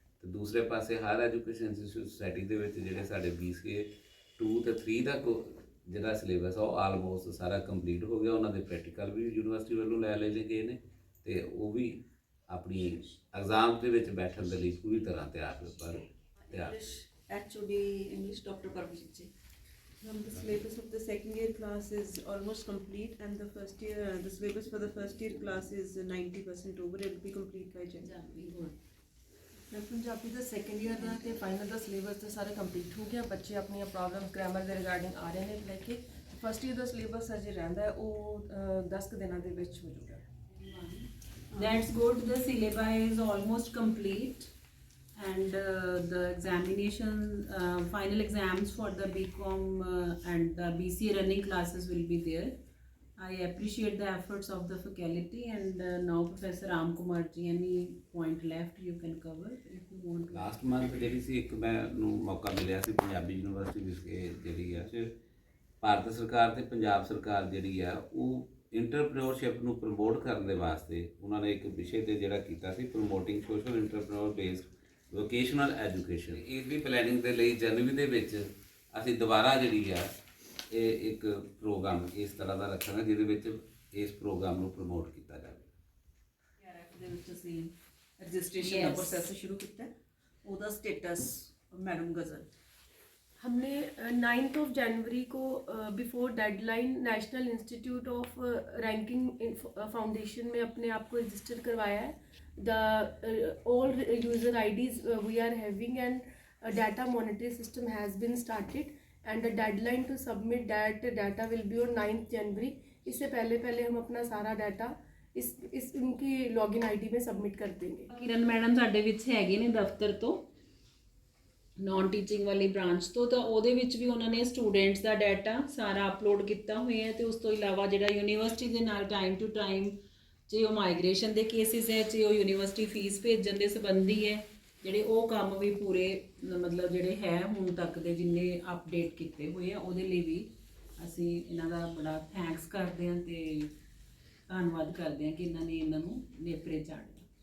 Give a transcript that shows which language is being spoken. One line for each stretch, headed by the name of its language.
Punjabi: ਤੇ ਦੂਸਰੇ ਪਾਸੇ ਹਾਇਰ ਐਜੂਕੇਸ਼ਨ ਇੰਸਟੀਚਿਊਟ ਸੋਸਾਇਟੀ ਦੇ ਵਿੱਚ ਜਿਹੜੇ ਸਾਡੇ BCA 2 ਤੇ 3 ਦਾ ਜਿਹੜਾ ਸਿਲੇਬਸ ਆ ਉਹ ਆਲਮੋਸਟ ਸਾਰਾ ਕੰਪਲੀਟ ਹੋ ਗਿਆ। ਉਹਨਾਂ ਦੇ ਪ੍ਰੈਕਟੀਕਲ ਵੀ ਯੂਨੀਵਰਸਿਟੀ ਵੱਲੋਂ ਲੈ ਲਏ ਗਏ ਨੇ ਤੇ ਉਹ ਵੀ ਆਪਣੀ ਐਗਜ਼ਾਮ ਦੇ ਵਿੱਚ ਬੈਠਣ ਦੇ ਲਈ ਪੂਰੀ ਤਰ੍ਹਾਂ ਤਿਆਰ
English: HOD English Dr. Parveen ji. The syllabus of the second year class is almost complete and the syllabus for the first year class is 90% over. It will be complete by January.
Punjabi: ਮੈਂ ਪੰਜਾਬੀ ਦਾ second year ਦਾ ਤੇ final ਦਾ syllabus ਤੇ ਸਾਰੇ complete ਹੋ ਗਿਆ। ਬੱਚੇ ਆਪਣੀਆਂ problems grammar ਦੇ regarding ਆ ਰਹੇ ਨੇ ਲੈ ਕੇ। ਫਸਟ ਈਅਰ ਦਾ ਸਿਲੇਬਸ ਅਜੇ ਰਹਿੰਦਾ ਹੈ, ਉਹ 10 ਕੁ ਦਿਨਾਂ ਦੇ ਵਿੱਚ ਹੋ ਜਾਊਗਾ।
English: That's good. The syllabi is almost complete, and the examination, final exams for the BCom and the BCA running classes will be there. I appreciate the efforts of the faculty, and now Professor Ram Kumar ji, any point left you can cover if you want to.
Punjabi: Last month ਜਿਹੜੀ ਸੀ ਇੱਕ ਮੈਨੂੰ ਮੌਕਾ ਮਿਲਿਆ ਸੀ Punjabi university ਵਿਖੇ ਜਿਹੜੀ ਆ ਭਾਰਤ ਸਰਕਾਰ ਤੇ ਪੰਜਾਬ ਸਰਕਾਰ ਜਿਹੜੀ ਆ ਉਹ ਇੰਟਰਪ੍ਰੀਨਿਓਰਸ਼ਿਪ ਨੂੰ ਪ੍ਰਮੋਟ ਕਰਨ ਦੇ ਵਾਸਤੇ ਉਹਨਾਂ ਨੇ ਇੱਕ ਵਿਸ਼ੇ ਤੇ ਜਿਹੜਾ ਕੀਤਾ ਸੀ ਪ੍ਰਮੋਟਿੰਗ ਸੋਸ਼ਲ ਇੰਟਰਪ੍ਰੀਨਿਓਰ ਬੇਸਡ ਵੋਕੇਸ਼ਨਲ ਐਜੂਕੇਸ਼ਨ। ਇਸ ਦੀ ਪਲੈਨਿੰਗ ਦੇ ਲਈ ਜਨਵਰੀ ਦੇ ਵਿੱਚ ਅਸੀਂ ਦੁਬਾਰਾ ਜਿਹੜੀ ਆ ਇਹ ਇੱਕ ਪ੍ਰੋਗਰਾਮ ਇਸ ਤਰ੍ਹਾਂ ਦਾ ਰੱਖਾਂਗੇ ਜਿਹਦੇ ਵਿੱਚ ਇਸ ਪ੍ਰੋਗਰਾਮ ਨੂੰ ਪ੍ਰਮੋਟ ਕੀਤਾ ਜਾਵੇ। KRF ਦੇ ਵਿੱਚ ਅਸੀਂ ਰਜਿਸਟ੍ਰੇਸ਼ਨ ਦਾ ਪ੍ਰੋਸੈਸ ਸ਼ੁਰੂ ਕੀਤਾ ਹੈ। ਉਹਦਾ ਸਟੇਟਸ ਮੈਡਮ ਗਜ਼ਲ
Hindi: हमने 9th ऑफ जनवरी को before deadline national institute of ranking foundation में अपने आप को रजिस्टर करवाया है।
English: The all user IDs we are having and data monitory system has been started and the deadline to submit that data will be on 9th January.
Hindi: इससे पहले हम अपना सारा डाटा इस उनकी लॉगिन आईडी में सबमिट कर देंगे।
Punjabi: किरण मैडम ਸਾਡੇ ਵਿੱਚ ਹੈਗੇ ਨੇ ਦਫ਼ਤਰ ਤੋਂ ਨੌਨ ਟੀਚਿੰਗ ਵਾਲੀ ਬ੍ਰਾਂਚ ਤੋਂ, ਤਾਂ ਉਹਦੇ ਵਿੱਚ ਵੀ ਉਹਨਾਂ ਨੇ ਸਟੂਡੈਂਟਸ ਦਾ ਡਾਟਾ ਸਾਰਾ ਅਪਲੋਡ ਕੀਤਾ ਹੋਇਆ ਹੈ। ਤੇ ਉਸ ਤੋਂ ਇਲਾਵਾ ਜਿਹੜਾ ਯੂਨੀਵਰਸਿਟੀ ਦੇ ਨਾਲ ਟਾਈਮ ਟੂ ਟਾਈਮ ਜੇ ਉਹ ਮਾਈਗ੍ਰੇਸ਼ਨ ਦੇ ਕੇਸਿਸ ਹੈ, ਜੇ ਉਹ ਯੂਨੀਵਰਸਿਟੀ ਫੀਸ ਭੇਜਣ ਦੇ ਸੰਬੰਧੀ ਹੈ, ਜਿਹੜੇ ਉਹ ਕੰਮ ਵੀ ਪੂਰੇ ਮਤਲਬ ਜਿਹੜੇ ਹੈ ਹੁਣ ਤੱਕ ਦੇ ਜਿੰਨੇ ਅਪਡੇਟ ਕੀਤੇ ਹੋਏ ਆ ਉਹਦੇ ਲਈ ਵੀ ਅਸੀਂ ਇਹਨਾਂ ਦਾ ਬੜਾ ਥੈਂਕਸ ਕਰਦੇ ਹਾਂ ਤੇ ਧੰਨਵਾਦ ਕਰਦੇ ਹਾਂ ਕਿ ਇਹਨਾਂ ਨੇ ਇਹਨਾਂ ਨੂੰ ਨੇਪਰੇ ਚਾੜਿਆ।